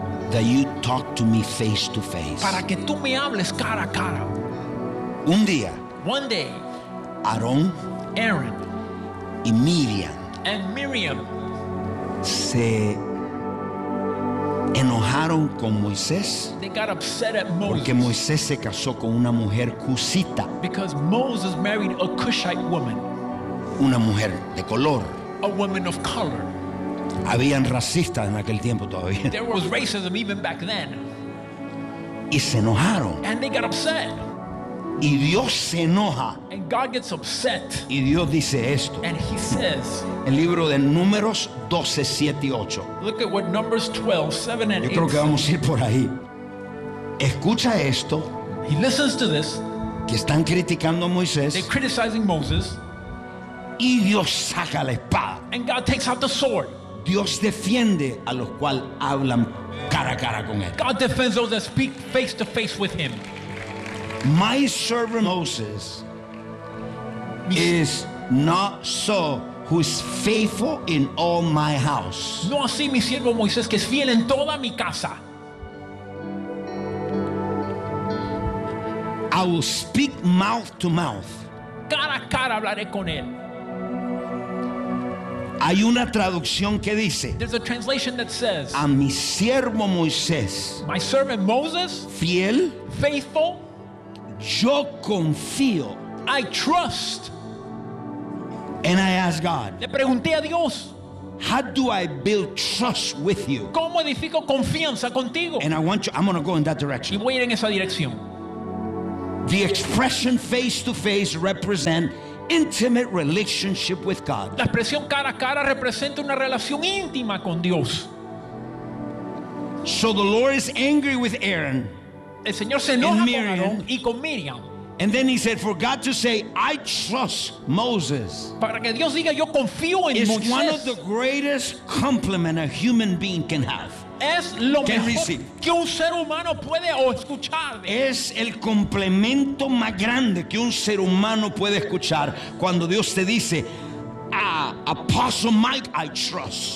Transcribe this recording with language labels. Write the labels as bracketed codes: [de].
[en] That you talk to me face to face. [es] Para que tú me hables cara a cara. Un día. [en] One day. [es] Aarón. [en] Aaron. [es] Y Miriam. [en] And Miriam. [es] Se enojaron con Moisés. [en] They got upset at Moses. [es] Porque Moisés se casó con una mujer cusita. [en] Because Moses married a Cushite woman. [es] Una mujer de color. [en] A woman of color. [es] Habían racistas en aquel tiempo todavía. [en] There was racism even back then. [es] Y se enojaron. [en] And they got upset. [es] Y Dios se enoja. [en] And God gets upset. [es] Y Dios dice esto. [en] And he says. [es] El libro de Números 12, 7 y 8. [en] Look at what Numbers 12, 7 and 8. [es] Yo creo que vamos a ir por ahí. Escucha esto. [en] He listens to this. [es] Que están criticando a Moisés. [en] They're criticizing Moses. [es] Y Dios saca la espada. [en] And God takes out the sword. [es] Dios defiende a los cuales hablan cara a cara con él. [en] God defends those that speak face to face with him. My servant Moses is not so who is faithful in all my house. [es] No así mi siervo Moisés que es fiel en toda mi casa. [en] I will speak mouth to mouth. [es] Cara a cara hablaré con él. Hay una traducción que dice, [en] there's a translation that says, [es] a mi siervo Moisés, [en] my servant Moses, [es] fiel, [en] faithful, [es] yo confío, [en] I trust, and I ask God, [es] le pregunté a Dios, [en] how do I build trust with you? [es] ¿Cómo edifico confianza contigo? [en] And I want you, I'm going to go in that direction. [es] Y voy a ir en esa dirección. [en] The expression face to face represent intimate relationship with God. [es] La expresión cara a cara representa una relación íntima con Dios. [en] So the Lord is angry with Aaron. [es] El Señor se enoja con Aarón y con Miriam. [en] And then he said, for God to say, I trust Moses. [es] Para que Dios diga yo confío en Moisés. [en] Is one of the greatest compliments a human being can have. [es] Es lo mejor que un ser humano puede escuchar. Es el complemento más grande que un ser humano puede escuchar cuando Dios te dice, Apostle Mike, [en] I trust.